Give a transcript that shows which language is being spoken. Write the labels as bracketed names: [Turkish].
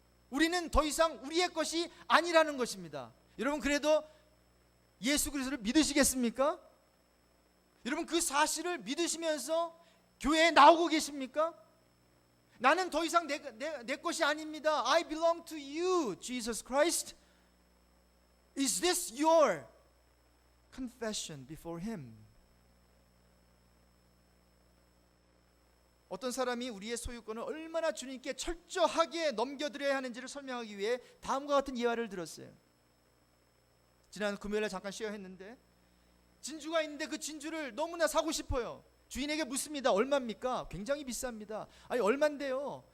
[Korean] 우리는 더 이상 우리의 것이 아니라는 것입니다. 여러분 그래도 예수 그리스도를 믿으시겠습니까? 여러분 그 사실을 믿으시면서 교회에 나오고 계십니까? 나는 더 이상 내 것이 아닙니다. [English] I belong to you, Jesus Christ. Is this your confession before Him? [Korean] 어떤 사람이 우리의 소유권을 얼마나 주님께 철저하게 넘겨드려야 하는지를 설명하기 위해 다음과 같은 예화를 들었어요. 지난 금요일에 잠깐 쉐어했는데 진주가 있는데 그 진주를 너무나 사고 싶어요. 주인에게 묻습니다. 얼마입니까? 굉장히 비쌉니다. 아니 얼만데요?